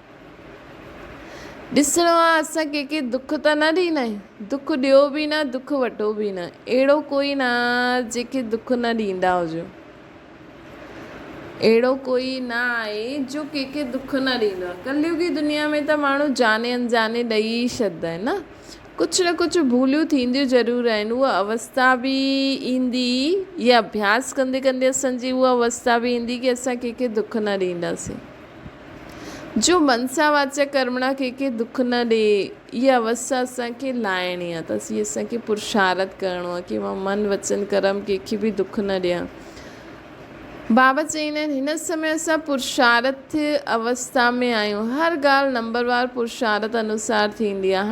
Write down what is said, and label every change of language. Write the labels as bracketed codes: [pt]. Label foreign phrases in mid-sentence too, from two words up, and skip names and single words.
[sd] ॾिसणो आहे असां कंहिंखे दुख त न ॾींदा आहियूं, दुख ॾियो बि न, दुख वठो बि न, अहिड़ो कोई न जंहिंखे दुख न ॾींदा हुजो, अहिड़ो कोई न आहे जो कंहिंखे दुख न ॾींदो आहे। कलयुगी दुनिया में त माण्हू जाने अनजाने ॾेई छॾंदा आहिनि न, कुझु न कुझु भूलियूं थींदियूं ज़रूरु आहिनि, उहा अवस्था बि ईंदी, इहा अभ्यास कंदे कंदे असांजी उहा अवस्था बि ईंदी की असां कंहिंखे दुख न ॾींदासीं। जो मनसा वाचा कर्मणा कंहिंखे दुख न ॾे, इहा अवस्था असांखे लाइणी आहे, त असीं असांखे पुरुषार्थ करिणो आहे की मां मन वचन कर्म कंहिंखे बि दुख न ॾियां। बाबा चईंदा आहिनि हिन समय असां पुरुषार्थ अवस्था में आहियूं, हर ॻाल्हि नंबरवार पुरुषार्थ अनुसार थींदी आहे।